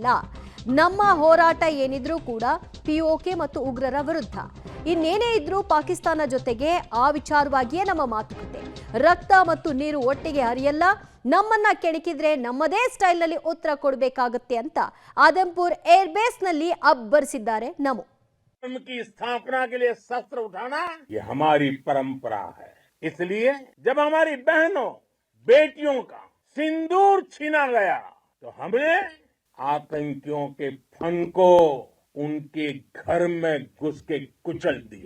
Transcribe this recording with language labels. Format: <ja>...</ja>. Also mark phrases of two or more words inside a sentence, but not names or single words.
<kn>ನಮ್ಮ ಹೋರಾಟ ಏನಿದ್ರೂ ಕೂಡ ಪಿಒಕೆ ಮತ್ತು ಉಗ್ರರ ವಿರುದ್ಧ. ಇನ್ನೇನೇ ಇದ್ರೂ ಪಾಕಿಸ್ತಾನ ಜೊತೆಗೆ ಆ ವಿಚಾರವಾಗಿಯೇ ನಮ್ಮ ಮಾತುಕತೆ. ರಕ್ತ ಮತ್ತು ನೀರು ಒಟ್ಟಿಗೆ ಹರಿಯಲ್ಲ. ನಮ್ಮನ್ನ ಕೆಣಕಿದ್ರೆ ನಮ್ಮದೇ ಸ್ಟೈಲ್ ನಲ್ಲಿ ಉತ್ತರ ಕೊಡಬೇಕಾಗುತ್ತೆ ಅಂತ ಆದಂಪುರ್ ಏರ್ ಬೇಸ್ ನಲ್ಲಿ ಅಬ್ಬರಿಸಿದ್ದಾರೆ ನಮೋ.</kn> <hi>की स्थापना के लिए शस्त्र उठाना ये हमारी परंपरा है। इसलिए जब हमारी बहनों बेटियों का सिंदूर छीना गया तो हमने आतंकियों के फन को उनके घर में घुस के कुचल दिया।</hi>